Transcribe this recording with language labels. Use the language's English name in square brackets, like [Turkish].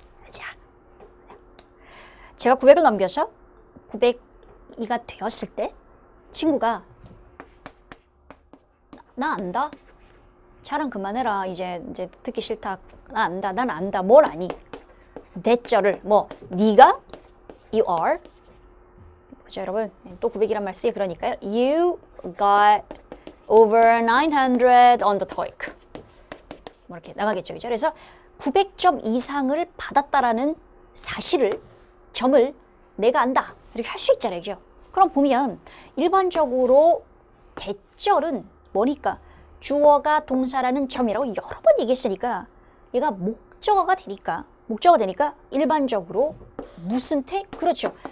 [Korean] 자, 제가 900을 넘겨서 902가 되었을 때 친구가 나 안다? 자랑 그만해라. 이제 듣기 싫다. 나 안다. 난 안다. 뭘 아니? 대절을 뭐 네가 you are 그죠 여러분? 또 900이란 말 쓰기 그러니까요. [English] You got over 900 on the TOEIC. [Korean] 뭐 이렇게 나가겠죠. 그죠? 그래서 900점 이상을 받았다라는 사실을 점을 내가 안다. 이렇게 할 수 있잖아요. 그죠? 그럼 보면 일반적으로 대절은 뭐니까 주어가 동사라는 점이라고 여러 번 얘기했으니까 얘가 목적어가 되니까 일반적으로 무슨 태? 그렇죠.